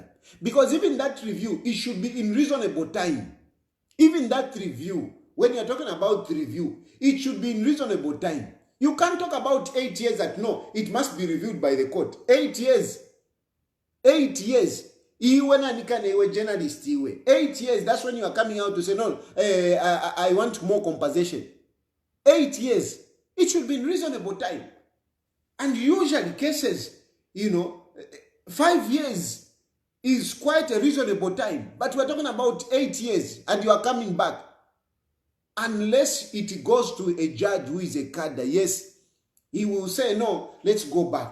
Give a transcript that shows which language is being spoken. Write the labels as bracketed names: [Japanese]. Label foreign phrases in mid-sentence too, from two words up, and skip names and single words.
[English] Because even that review, it should be in reasonable time. Even that review, when you're talking about review, it should be in reasonable time. You can't talk about 8 years that no, it must be reviewed by the court. 8 years. 8 years. [Bemba] Iwe na nikane iwe journalist iwe. [English] 8 years, that's when you are coming out to say, no, I want more compensation. 8 years. It should be in reasonable time. And usually cases, 5 years is quite a reasonable time. But we're talking about 8 years and you are coming back. Unless it goes to a judge who is a cadre, yes, he will say, no, let's go back.